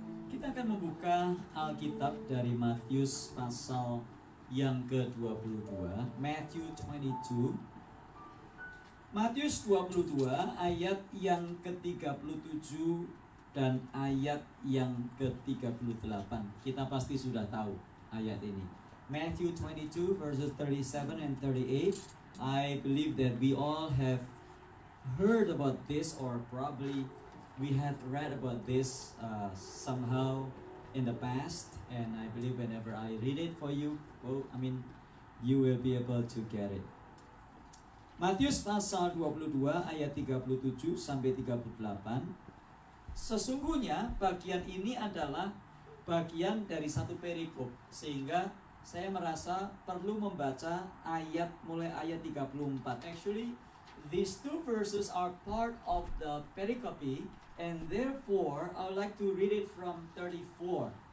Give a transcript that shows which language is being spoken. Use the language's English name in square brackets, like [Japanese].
[Indonesian] Kita akan membuka Alkitab dari Matius pasal yang ke-22, [English] Matthew 22. [Indonesian] Matius 22 ayat yang ke-37 dan ayat yang ke-38. Kita pasti sudah tahu ayat ini. [English] Matthew 22 verses 37 and 38. I believe that we all have heard about this, or probably we have read about this somehow in the past, and I believe whenever I read it for you, you will be able to get it. [Indonesian] Matius pasal 22 ayat 37 sampai 38. Sesungguhnya bagian ini adalah bagian dari satu perikop, sehingga saya merasa perlu membaca ayat mulai ayat 34. [English] Actually, these two verses are part of the pericope, and therefore I would like to read it from 34.